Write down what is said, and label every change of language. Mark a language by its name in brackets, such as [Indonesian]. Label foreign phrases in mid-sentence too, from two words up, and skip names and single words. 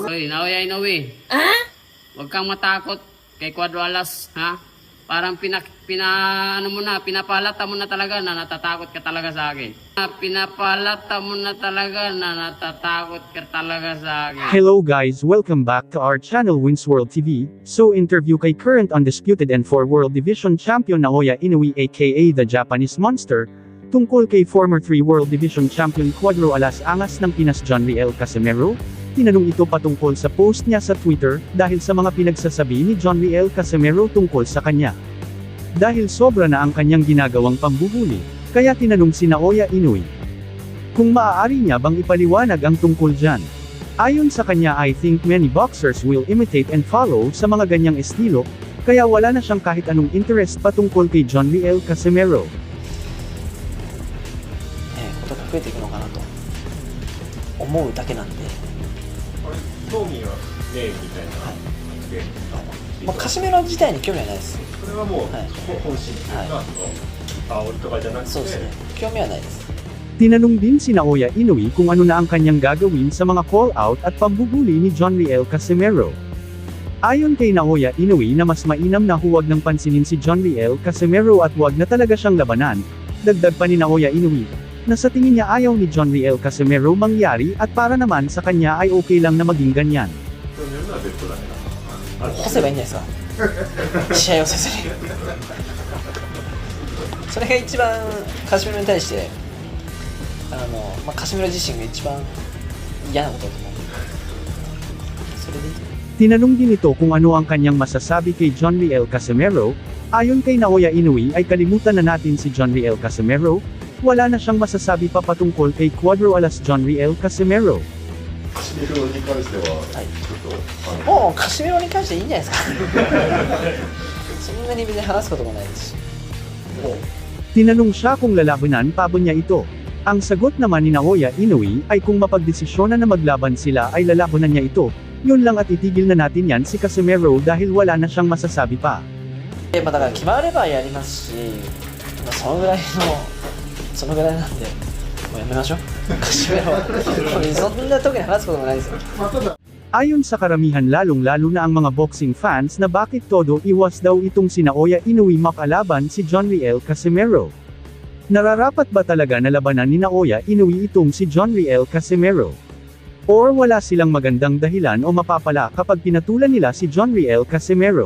[Filipino] Hoy, Naoya Inoue. Huwag kang matakot kay Cuadro Alas, ha? Parang pinapalata mo na talaga na natatakot ka talaga sa akin. Pinapalata mo na talaga na natatakot ka talaga sa akin. [English] Hello guys, welcome back to our channel Wins World TV. [Filipino] So interview kay [English] current undisputed and 4 World Division Champion Naoya Inoue aka the Japanese Monster, [Filipino] tungkol kay [English] former 3 World Division Champion [Filipino] Cuadro Alas Angas ng Pinas John Riel Casimero. Tinanong ito patungkol sa post niya sa Twitter, dahil sa mga pinagsasabi ni John Riel Casimero tungkol sa kanya. Dahil sobra na ang kanyang ginagawang pambuhuli, kaya tinanong si Naoya Inoue kung maaari niya bang ipaliwanag ang tungkol dyan. Ayon sa kanya, [English] I think many boxers will imitate and follow [Filipino] sa mga ganyang estilo, kaya wala na siyang kahit anong interest patungkol kay John Riel Casimero. [Japanese] ことが増えていくのかなと思うだけなんで、興味はねえみたいな発言、まあ、カシメロ自体に興味はないです。それはもう、はい本心というか、はい煽りとかじゃなくて、そうですね、興味はないです。 [Filipino] Tinanong din si Naoya Inoue kung ano na ang kanyang gagawin sa mga call-out at pambubuli ni John Riel Casimero. Ayon kay Naoya Inoue na mas mainam na huwag nang pansinin si John Riel Casimero at huwag na talaga siyang labanan. Dagdag pa ni Naoya Inoue na sa tingin niya ayaw ni John Riel Casimero mangyari at para naman sa kanya ay okay lang na maging ganyan. [Japanese] それは別だね。干せばいいんじゃないですか試合をせずにそれが一番カシメロに対してまあ、カシメロ自身が一番嫌なことだと思う。それでいいと思う。 [Filipino] Tinanong din ito kung ano ang kanyang masasabi kay John Riel Casimero. Ayon kay Naoya Inoue ay kalimutan na natin si John Riel Casimero. Wala na siyang masasabi pa patungkol kay Cuadro Alas John Riel Casimero. [Japanese] カシメロに関しては、はいちょっともうカシメロに関していいんじゃないですかそんなに別に話すこともないですしもう [Filipino] Tinanong siya kung lalabanan pa ba niya ito. Ang sagot naman ni Naoya Inoue ay kung mapagdesisyonan na maglaban sila ay lalabanan niya ito. Yun lang at itigil na natin yan si Casimero dahil wala na siyang masasabi pa. [Japanese] まあ、だから決まればやりますし、まあ、そのぐらいなんでもうやめましょうカシメロそんな時に話すこともないですよ。 [Filipino] Ayon sa karamihan lalong-lalo na ang mga [English] boxing fans [Filipino] na bakit todo iwas daw itong si Naoya Inoue makalaban si John Riel Casimero. Nararapat ba talaga na labanan ni Naoya Inoue itong si John Riel Casimero? Or wala silang magandang dahilan o mapapala kapag pinatulan nila si John Riel Casimero?